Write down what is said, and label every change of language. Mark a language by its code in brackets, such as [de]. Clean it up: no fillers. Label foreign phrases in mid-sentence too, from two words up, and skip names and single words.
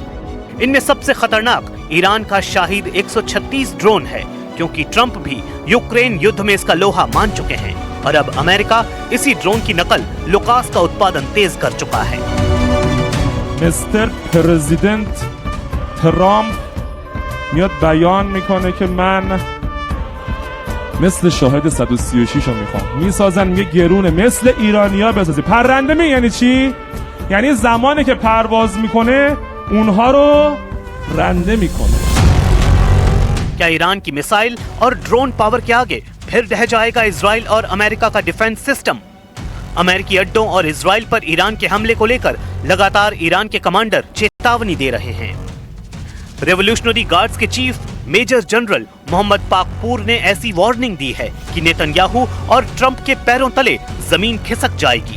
[hi] इनमें सबसे खतरनाक ईरान का शाहिद 136 ड्रोन है, क्योंकि ट्रंप भी यूक्रेन युद्ध में इसका लोहा मान चुके हैं और अब अमेरिका इसी ड्रोन की नकल लुकास का उत्पादन तेज कर चुका है। [en] Mister President Trump [fa] میاد بیان میکنه که من مثل شاهد 136 رو میخوام، میسازن میگه گرونه مثل ایرانیا بسازی. پرنده می یعنی چی؟ یعنی زمانی که پرواز میکنه اونها رو رنده میکنه. [hi] क्या ईरान की मिसाइल और ड्रोन पावर के आगे फिर ढह जाएगा इजराइल और अमेरिका का [en] defense system? [hi] अमेरिकी अड्डों और इजराइल पर ईरान के हमले को लेकर लगातार ईरान के कमांडर चेतावनी दे रहे हैं। रेवोल्यूशनरी गार्ड्स के चीफ मेजर जनरल मोहम्मद पाकपूर ने ऐसी वार्निंग दी है कि नेतन्याहू और ट्रंप के पैरों तले जमीन खिसक जाएगी।